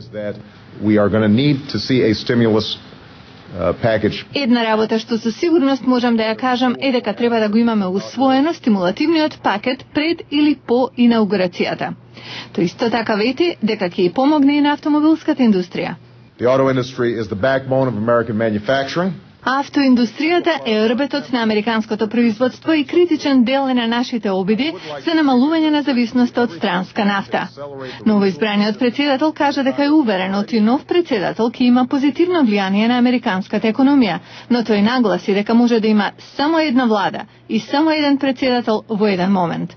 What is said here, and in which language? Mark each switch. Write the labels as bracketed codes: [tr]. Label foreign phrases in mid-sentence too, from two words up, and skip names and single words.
[mk] Една работа што со сигурност можам да ја кажам е дека треба да го имаме усвоено стимулативниот пакет пред или по инаугурацијата. Тој исто така вети дека ќе и помогне и на автомобилската индустрија. [en] The auto industry is the backbone of American manufacturing. [mk] Автоиндустријата е рбетот на американското производство и критичен дел на нашите обиди за намалување на зависноста од странска нафта. Новоизбраниот председател кажа дека е уверен оти нов председател ќе има позитивно влијание на американската економија, но тој нагласи дека може да има само една влада и само еден председател во еден момент.